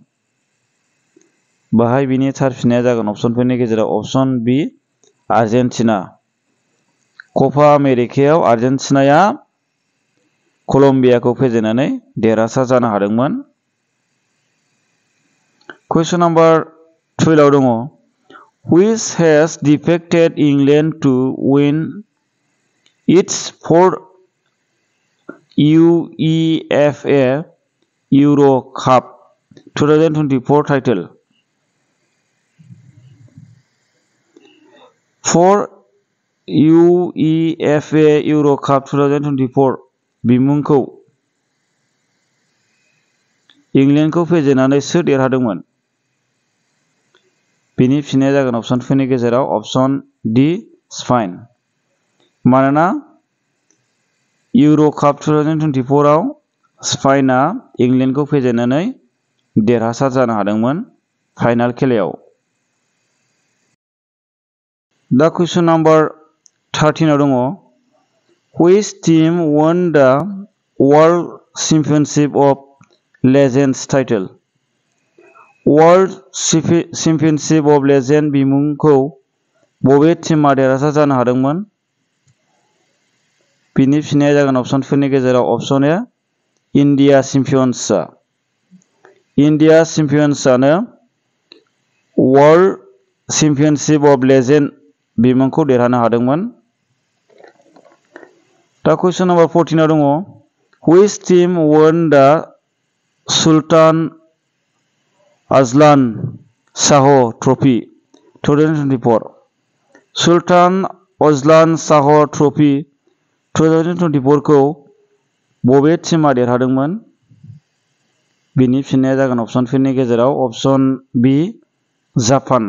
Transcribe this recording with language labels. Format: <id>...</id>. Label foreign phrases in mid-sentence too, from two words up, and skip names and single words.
<brx>बाहाय बिनि थार फिननाया जागोन अपसनफोरनि गेजेराव अपसन बी आर्जेन्टिना। कपा आमेरिकायाव आर्जेन्टिनाया कलम्बियाखौ फेजेननानै देरहासार जानो हादोंमोन। कुइसन नाम्बार 12 आव दङ</brx> <en>which has defeated England to win its fourth UEFA Euro Cup 2024 title?</en> <brx>For UEFA Euro Cup 2024 बिमुंखौ इंलेन्डखौ फेजेननानै सोर देरहादोंमोन? बिनि फिननाया जागोन अपसनफोरनि गेजेराव अपसन डी स्पेन। मानोना इउर' काप 2024 आव स्पेनआ इंलेन्डखौ फेजेननानै देरहासार जानो हादोंमोन फाइनाल खेलायाव। दा कुइसन नाम्बार 13 आव दङ</brx> <en>which team won the World Championship of Legends title?</en> <brx>वर्ल्ड चेम्पियनशिप अफ लेजेन्ड बिमुंखौ बबे टीमआ देरहासार जानो हादोंमोन? बिनि फिननाया जागोन अपसनफोरनि गेजेराव अपसन ए इन्डिया चेम्पियन्सआ। इन्डिया चेम्पियन्सआनो वर्ल्ड चेम्पियनशिप अफ लेजेन्ड बिमुंखौ देरहानो हादोंमोन। दा कुइसन नाम्बार 14 आव दङ</brx> <en>which team won the</en> <brx>सुल्तान अजलान शाह ट्रफी 2024? सुल्तान अजलान शाह ट्रफी 2024 खौ बबे टीमआ देरहादोंमोन? बिनि फिननाया जागोन अपसनफोरनि गेजेराव अपसन बी जापान।</brx>